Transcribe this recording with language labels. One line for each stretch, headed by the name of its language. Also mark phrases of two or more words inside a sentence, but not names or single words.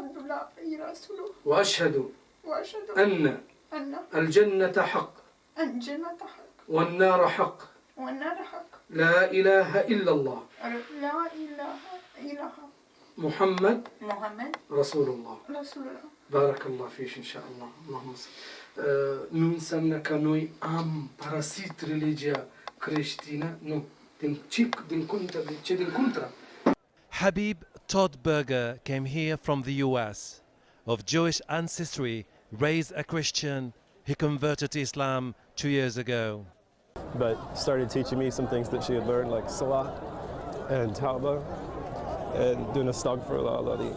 Arabic: وأشهد أن الجنة حق والنار حق لا إله إلا الله محمد رسول الله. بارك الله فيك إن شاء الله. اللهم صل.
Romanian: Nun înseamnă că noi am părăsit religia creștină? Nu. Din contra.
English: Habib Todd Berger came here from the US. Of Jewish ancestry, raised a Christian, he converted to Islam 2 years ago. But started teaching me some things that she had learned, like Salah and Tawbah and doing Astaghfirullah.